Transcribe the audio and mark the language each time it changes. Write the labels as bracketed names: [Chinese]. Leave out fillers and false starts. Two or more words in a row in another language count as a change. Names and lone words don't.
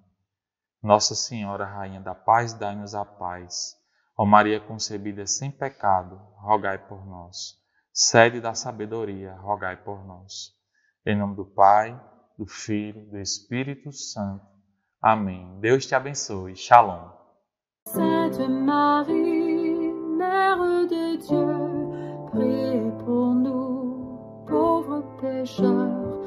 [Portuguese] Nossa Senhora, Rainha da Paz, dai-nos a paz. Ó Maria concebida sem pecado, rogai por nós. Sede da sabedoria, rogai por nós. Em nome do Pai, do Filho e do Espírito Santo. Amém. Deus te abençoe. Shalom. [French] Sainte Marie, Mère de Dieu, priez pour nous, pauvres pécheurs.